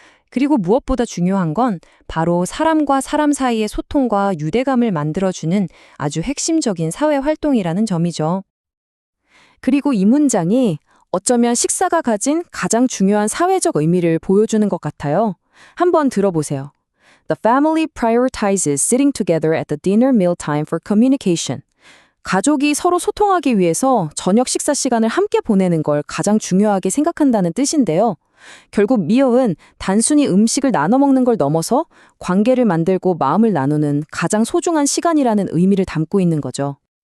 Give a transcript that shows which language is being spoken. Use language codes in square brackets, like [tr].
[ko] 그리고 무엇보다 중요한 건 바로 사람과 사람 사이의 소통과 유대감을 만들어주는 아주 핵심적인 사회 활동이라는 점이죠. 그리고 이 문장이 어쩌면 식사가 가진 가장 중요한 사회적 의미를 보여주는 것 같아요. 한번 들어보세요. [en] The family prioritizes sitting together at the dinner meal time for communication. [ko] 가족이 서로 소통하기 위해서 저녁 식사 시간을 함께 보내는 걸 가장 중요하게 생각한다는 뜻인데요. 결국 meal은 단순히 음식을 나눠 먹는 걸 넘어서 관계를 만들고 마음을 나누는 가장 소중한 시간이라는 의미를 담고 있는 거죠.